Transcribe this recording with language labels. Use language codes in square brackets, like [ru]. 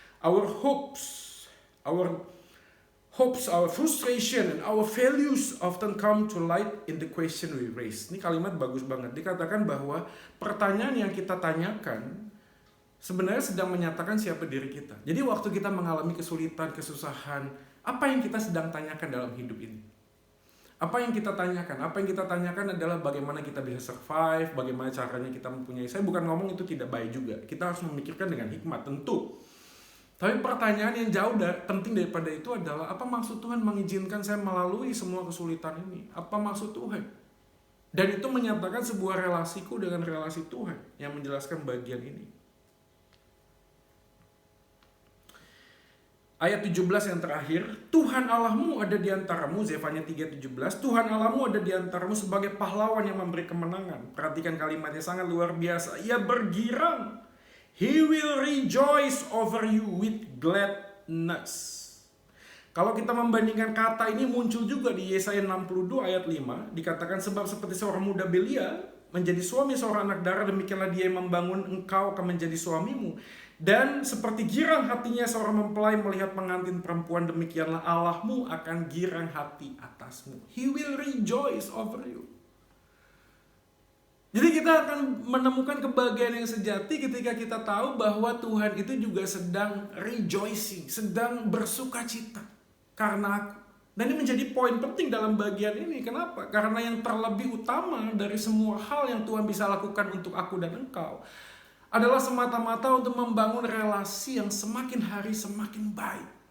[en] Our hopes, our frustration, and our values often come to light in the question we raise. [id] Ini kalimat bagus banget. Dikatakan bahwa pertanyaan yang kita tanyakan sebenarnya sedang menyatakan siapa diri kita. Jadi waktu kita mengalami kesulitan, kesusahan, apa yang kita sedang tanyakan dalam hidup ini? Apa yang kita tanyakan? Apa yang kita tanyakan adalah bagaimana kita bisa survive, bagaimana caranya kita mempunyai. Saya bukan ngomong itu tidak baik juga. Kita harus memikirkan dengan hikmat, tentu. Tapi pertanyaan yang jauh penting daripada itu adalah, apa maksud Tuhan mengizinkan saya melalui semua kesulitan ini? Apa maksud Tuhan? Dan itu menyatakan sebuah relasiku dengan relasi Tuhan yang menjelaskan bagian ini. Ayat 17 yang terakhir, Tuhan Allahmu ada di antaramu, Zefanya 3:17, Tuhan Allahmu ada di antaramu sebagai pahlawan yang memberi kemenangan. Perhatikan kalimatnya, sangat luar biasa. Ia bergirang. [en] He will rejoice over you with gladness. [id] Kalau kita membandingkan kata ini muncul juga di Yesaya 62 ayat 5. Dikatakan, sebab seperti seorang muda belia menjadi suami seorang anak darah, demikianlah dia yang membangun engkau akan menjadi suamimu. Dan seperti girang hatinya seorang mempelai melihat pengantin perempuan, demikianlah Allahmu akan girang hati atasmu. [en] He will rejoice over you. [id] Jadi kita akan menemukan kebahagiaan yang sejati ketika kita tahu bahwa Tuhan itu juga sedang rejoicing, sedang bersuka cita karena aku. Dan ini menjadi poin penting dalam bagian ini. Kenapa? Karena yang terlebih utama dari semua hal yang Tuhan bisa lakukan untuk aku dan engkau adalah semata-mata untuk membangun relasi yang semakin hari semakin baik.